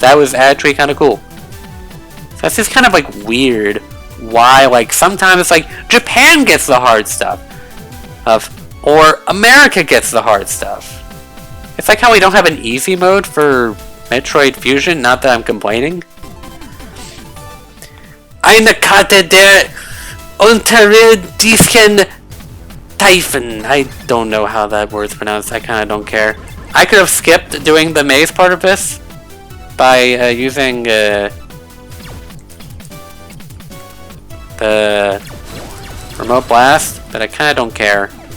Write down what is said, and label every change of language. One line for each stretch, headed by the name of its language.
English: That was actually kind of cool. So that's just kind of like weird. Why, like, sometimes it's like Japan gets the hard stuff, or America gets the hard stuff. It's like how we don't have an easy mode for Metroid Fusion, not that I'm complaining.
German: Eine Karte der unterirdischen Tiefen.
English: I don't know how that word's pronounced, I kinda don't care. I could have skipped doing the maze part of this by using the the remote blast, but I kinda don't care.